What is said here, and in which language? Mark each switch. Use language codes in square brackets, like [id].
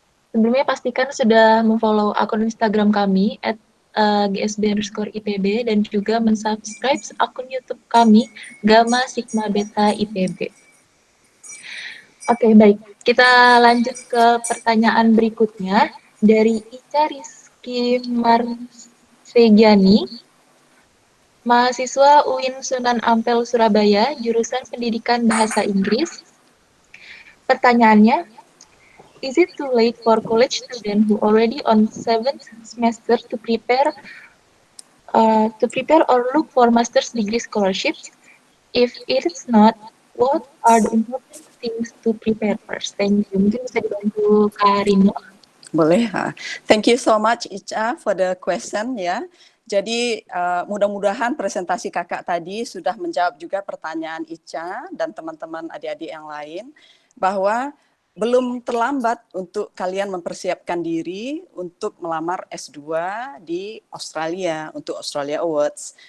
[id] Sebelumnya pastikan sudah memfollow akun Instagram kami @gsb_ipb dan juga mensubscribe akun YouTube kami Gamma Sigma Beta IPB. Oke, baik. Kita lanjut ke pertanyaan berikutnya dari Ica Rizky Marsegiani, mahasiswa UIN Sunan Ampel Surabaya, jurusan Pendidikan Bahasa Inggris. Pertanyaannya, [en] is it too late for college students who already on 7th semester to prepare or look for master's degree scholarships? If it is not, what are the important things to prepare first? Thank you. [id] Mungkin bisa dibantu Kak Rino. Boleh. [en] Thank you so much Ica for the question ya. [id] Jadi mudah-mudahan presentasi kakak tadi sudah menjawab juga pertanyaan Ica dan teman-teman adik-adik yang lain bahwa belum terlambat untuk kalian mempersiapkan diri untuk melamar S2 di Australia untuk Australia Awards.